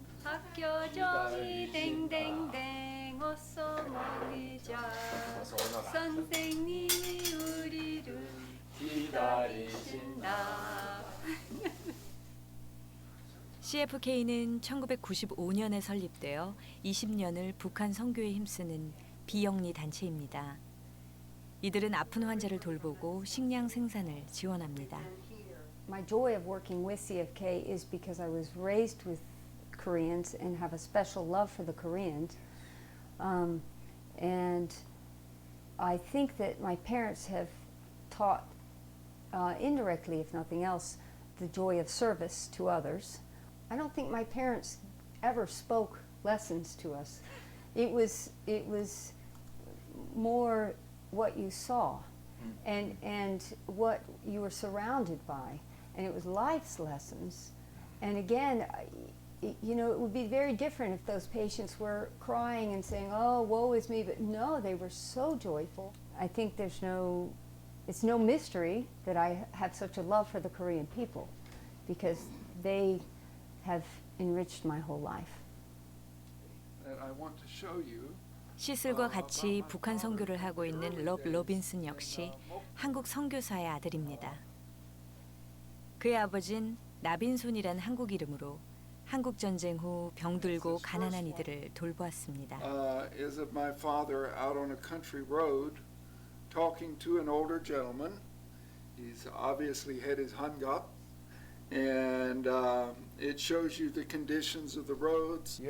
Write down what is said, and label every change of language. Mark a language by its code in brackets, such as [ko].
[ko] 학교 종이 댕댕댕 어서 모이자 선생님이 우리를 기다리신다. CFK는 1995년에 설립되어 20년을 북한 선교에 힘쓰는 비영리 단체입니다. 이들은 아픈 환자를 돌보고 식량 생산을 지원합니다. [en] My joy of working with CFK is because I was raised with Koreans and have a special love for the Koreans. And I think that my parents have taught indirectly, if nothing else, the joy of service to others. I don't think my parents ever spoke lessons to us. It was more what you saw and what you were surrounded by. And it was life's lessons. And again, you know, it would be very different if those patients were crying and saying, oh, woe is me, but no, they were so joyful. I think it's no mystery that I have such a love for the Korean people because they have enriched my whole life. I want to show you. [ko] 시슬과 같이 북한 선교를 하고 있는 럽 로빈슨 역시 한국 선교사의 아들입니다. 그의 아버진 나빈손이란 한국 이름으로 한국 전쟁 후 병들고 가난한 이들을 돌보았습니다. [en] Is of my father out on a country road talking to an older gentleman. He's obviously had his hung up, and it shows you the conditions of the roads.